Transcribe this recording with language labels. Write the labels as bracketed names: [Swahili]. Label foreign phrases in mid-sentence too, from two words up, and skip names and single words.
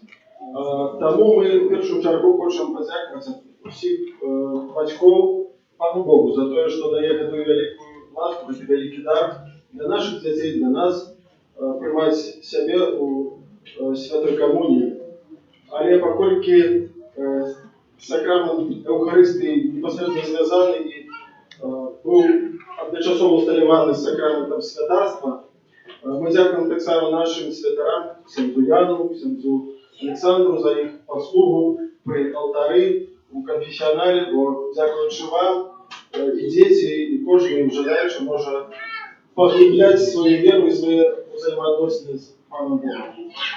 [Ukrainian] Тому ми в першу чергу хочемо подякувати всіх батьків Пану Богу за те, що дає таку велику ласку, великий дар для наших дітей, для нас, приймати себе у Святой Комунії. [Belarusian] Але паколькі сакрамент Еўхарыстыі непасрэдна звязаны і быў адначасова усталяваны з сакраментам святарства, мы дзякуем таксама нашим святарам, ксяндзу Яну, ксяндзу Александру за іх паслугу пры алтары у канфесіянале, бо дзякуючы вам і дзеці, і кожны жадаючы можа паглыбляць сваю веру і свае ўзаемаадносіны з Панам Богом.